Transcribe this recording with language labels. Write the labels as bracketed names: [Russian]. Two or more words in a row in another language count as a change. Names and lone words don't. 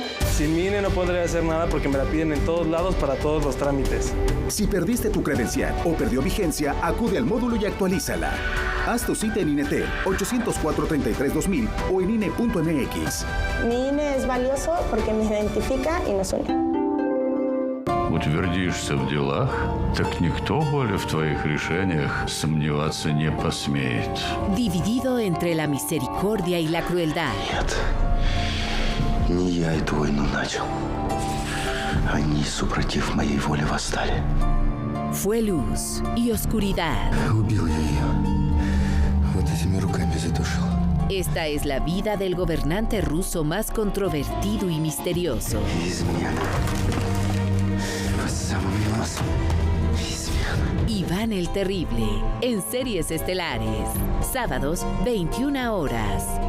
[Spanish] Sin mi INE no podría hacer nada porque me la piden en todos lados para todos los trámites. Si perdiste tu credencial o perdió vigencia, acude al módulo y actualízala. Haz tu cita en INETEL 804-33-2000 o en INE.mx. Mi INE es valioso porque me identifica y nos une. [Russian] Утвердишься в делах, так никто более в твоих решениях сомневаться не посмеет. [Spanish] Dividido entre la misericordia y la crueldad. [Russian] Нет, не я эту войну начал. Они, супротив моей воли, восстали. [Spanish] Fue luz y oscuridad. [Russian] Убил я ее. Вот этими руками задушил. [Spanish] Esta es la vida del gobernante ruso más controvertido y misterioso. [Russian] Измена. [Spanish] Iván el Terrible, en Series Estelares, sábados 21 horas.